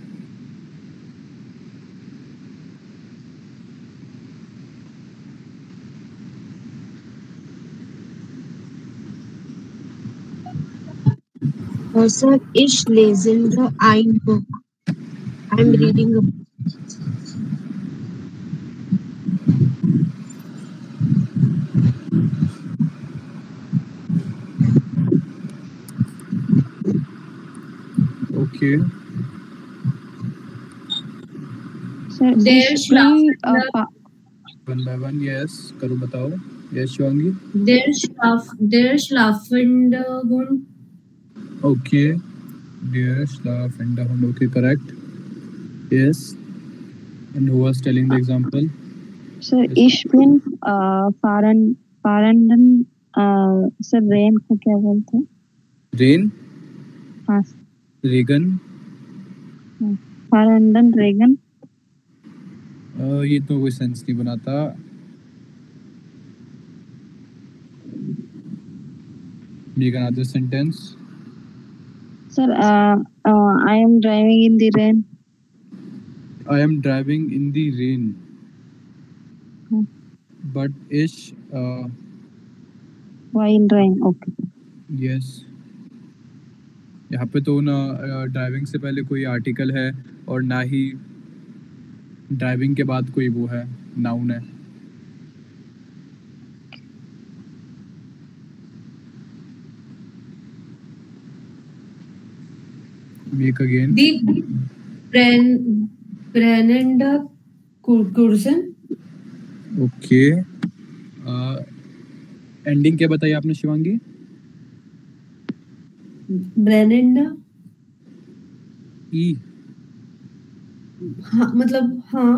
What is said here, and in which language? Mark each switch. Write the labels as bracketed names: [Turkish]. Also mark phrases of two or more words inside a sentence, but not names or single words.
[English] Sir, [German] ich lese ein Buch. [English] I'm reading a book. ओके Sir, [German] Der ich bin [English] one by one [Hindi] यस करो, बताओ। यस शिवांगी। [German] der schlafende Hund. [English] okay dear [German] schlafender Hund, [English] okay correct. yes and who was telling the example? [Hindi] सर [German] ich bin fahrenden [Hindi] सर रेन को क्या बोलते हैं? [English] रेन, [Hindi] हाँ [German] रेगन, fahrenden रेगन। [Hindi] ये तो कोई सेंस नहीं बनाता। [English] Make another sentence. सर I am driving in the rain। I am driving in the rain. बट इश while driving. Okay. [Hindi] यस, यहाँ पे तो ना ड्राइविंग से पहले कोई आर्टिकल है और ना ही ड्राइविंग के बाद कोई वो है नाउन है। [English] make again. [German] The Brennender Kursen. [Hindi] ओके, एंडिंग क्या बताई आपने शिवांगी? [German] Brennender. [Hindi] ई। हाँ मतलब हाँ।